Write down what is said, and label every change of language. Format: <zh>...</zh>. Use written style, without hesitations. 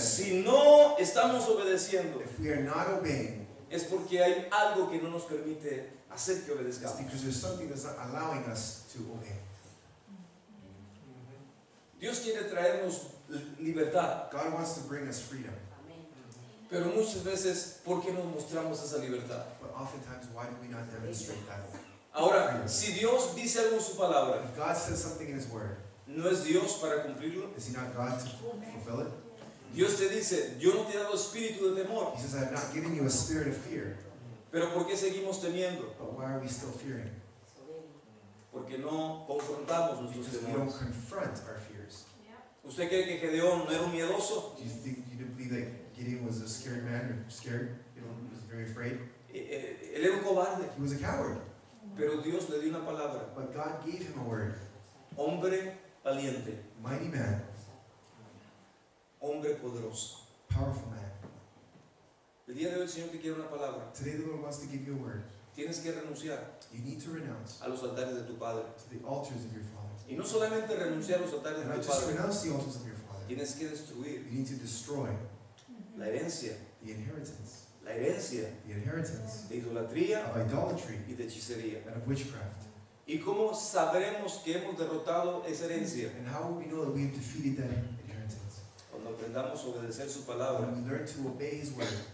<es>si no estamos obedeciendo,</es> <en>if we are not obeying,</en> <es>es porque hay algo que no nos permite hacer que</es> <en>It's</en> <es>obedezcamos.</es> <en>because there's something that's not allowing us to obey.</en> <es>Dios quiere traernos libertad,</es> <en>God wants to bring us freedom,</en> <es>pero muchas veces, ¿por qué no mostramos esa libertad?</es> <en>but oftentimes, why do we not demonstrate that?</en> <es>Ahora, si Dios dice algo en su palabra,</es> <en>If God says something in His Word,</en> <es>¿no es Dios para cumplirlo?</es> <en>is He not God to fulfill it?</en> <es>Dios te dice, yo no te he dado espíritu de temor,</es> <en>He says, I have not given you a spirit of fear,</en> <es>pero ¿por qué seguimos temiendo?</es> <en>but why are we still fearing?</en> <es>Porque no confrontamos nuestros</es> <en>Because we don't</en> <es>temores.</es> <en>confront our fears.</en> <es>¿Usted cree que Gedeón no era un miedoso?</es> <en>Do you think you didn't believe that Gideon was a scared man or scared? He was very afraid.</en> <es>Él era un cobarde,</es> <en>He was a coward,</en> <es>pero Dios le dio una palabra.</es> <en>but God gave him a word.</en> <es>Hombre valiente,</es> <en>Mighty man,</en> <es>hombre poderoso.</es> <en>powerful man.</en> <es>El día de hoy el Señor te quiere una palabra.</es> <en>Today the Lord wants to give you a word.</en> <es>Tienes que renunciar</es> <en>You need to renounce</en> <es>a los altares de tu Padre.</es> <en>to the altars of your father.</en> <es>Y no solamente renunciar a los altares</es> <en>And</en> <es>de</es> <en>not</en> <es>tu</es> <en>just</en> <es>Padre,</es> <en>renounce the altars of your father.</en> <es>tienes que destruir</es> <en>You need to destroy</en> <es>la herencia</es> <en>the inheritance</en> <es>de idolatría</es> <en>of idolatry</en> <es>y de hechicería.</es> <en>and of witchcraft.</en> <es>¿Y cómo sabremos que hemos derrotado esa herencia?</es> <en>And how will we know that we have defeated that inheritance?</en> <es>Cuando aprendamos a obedecer su palabra</es> <en>When we learn to obey His word</en>